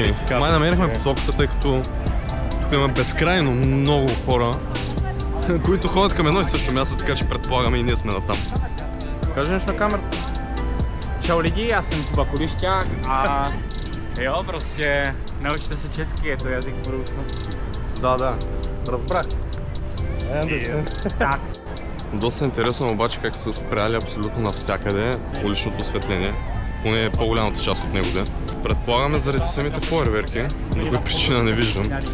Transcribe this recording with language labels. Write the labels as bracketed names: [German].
[Bulgarian] Май намерихме посоката, тъй като тук има безкрайно много хора, които ходят към едно и също място, така че предполагаме и ние сме натам. Кажи нещо на камерата. [Czech] Čau lidi, já jsem Kuba Kulišťák a jo, prostě naučte se česky, je to jazyk budoucnosti. [Bulgarian] Да, разбрах. [Czech] Tak. [Bulgarian] Доста интересно обаче как са спряли абсолютно навсякъде уличното осветление, поне по-голямата част от него де. Предполагаме заради самите фойерверки, друга причина не виждам.